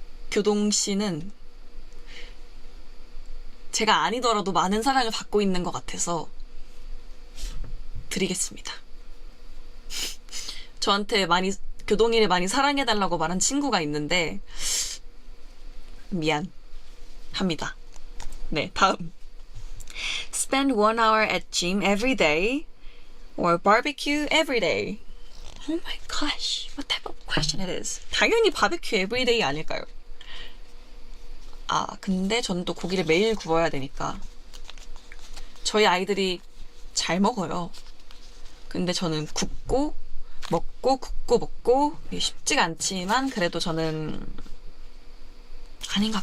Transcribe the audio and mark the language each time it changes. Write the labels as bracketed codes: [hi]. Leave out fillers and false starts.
[ko] 교동씨는 제가 아니더라도 많은 사랑을 받고 있는 것 같아서 드리겠습니다. 저한테 교동이를 많이 사랑해달라고 말한 친구가 있는데 미안합니다. 네, 다음. [en] Spend 1 hour at gym every day or barbecue every day. Oh my gosh, what type of question it is? [ko] 당연히 바베큐 [en] every day [ko] 아닐까요? 근데 저는 또 고기를 매일 구워야 되니까. 저희 아이들이 잘 먹어요. 근데 저는 굽고 먹고 쉽지가 않지만 그래도 저는 아닌가.